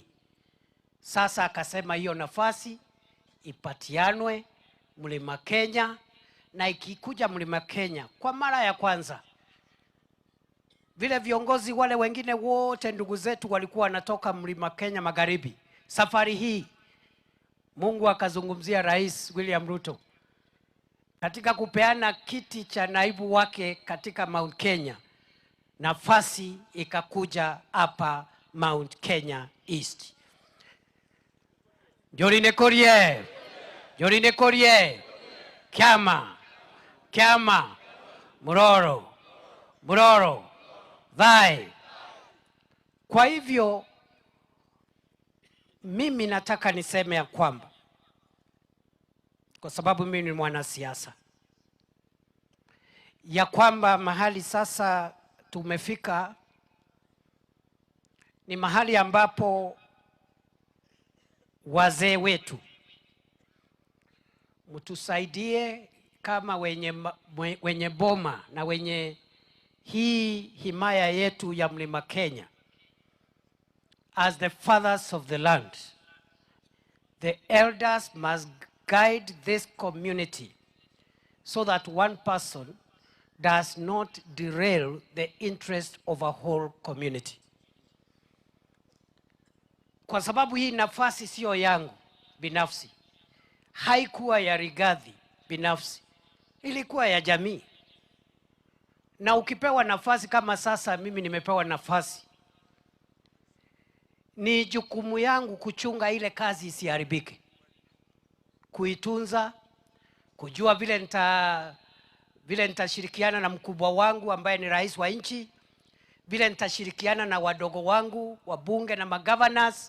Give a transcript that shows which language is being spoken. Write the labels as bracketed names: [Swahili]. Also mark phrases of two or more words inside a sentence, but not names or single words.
[Swahili] Sasa akasema hiyo nafasi ipatianwe Mlima Kenya, na ikikuja Mlima Kenya kwa mara ya kwanza, vile viongozi wale wengine wote ndugu zetu walikuwa wanatoka Mlima Kenya Magharibi, safari hii Mungu akazungumzia Rais William Ruto katika kupeana kiti cha naibu wake katika Mount Kenya. Nafasi ikakuja hapa Mount Kenya East. Jorine Korie, Jorine Korie, Kiama, Muroro, Thai. Kwa hivyo mimi nataka niseme ya kwamba, kwa sababu mimi ni mwanasiasa, ya kwamba mahali sasa tumefika ni mahali ambapo wazee wetu mtusaidie kama wenye boma na wenye hii himaya yetu ya Mlima Kenya. [English] As the fathers of the land, the elders must guide this community so that one person does not derail the interest of a whole community. [Swahili] Kwa sababu hii nafasi sio yangu binafsi, haikuwa ya Rigathi binafsi, ilikuwa ya jamii. Na ukipewa nafasi kama sasa mimi nimepewa nafasi, ni jukumu yangu kuchunga ile kazi isiharibike, kuitunza, kujua vile nitashirikiana na mkubwa wangu ambaye ni rais wa nchi, vile nitashirikiana na wadogo wangu wabunge na magovernors.